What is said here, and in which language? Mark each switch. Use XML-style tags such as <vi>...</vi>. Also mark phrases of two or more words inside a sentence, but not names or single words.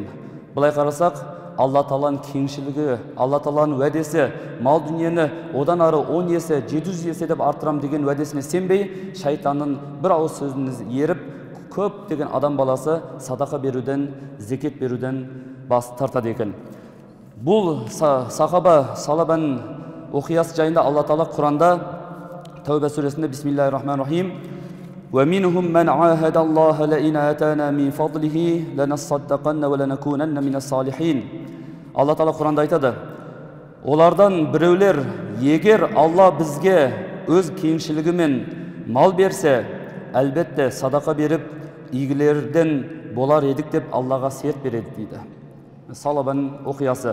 <kk>Былай қарасақ, Алла Тағаланың кеңшілігі, Алла Тағаланың уәдесі, мал дүниені одан ары 10 есе, 700 есе деп арттырам деген уәдесіне сенбей, шайтанның бір ауыз сөзін еріп, көп деген адам баласы садақа беруден, зекет беруден бас тартады екен. Бұл сахаба салабаның оқиясы жайында Алла Тағала Құранда Тәуба сүресінде</kk> <ar>بسم الله الرحمن الرحيم وَمِنْهُمْ مَنْ عَاهَدَ اللَّهَ لَئِنْ آتَانَا مِنْ فَضْلِهِ لَنَصَّدَّقَنَّ وَلَنَكُونَنَّ مِنَ الصَّالِحِينَ.</ar> <kk>Алла Тағала Құранда айтады, олардан біреулер, егер Алла бізге өз кеңшілігімен мал берсе, әлбетте садақа беріп, игілерден болар едік деп Аллаға серт береді дейді. Салабаның оқиясы.</kk>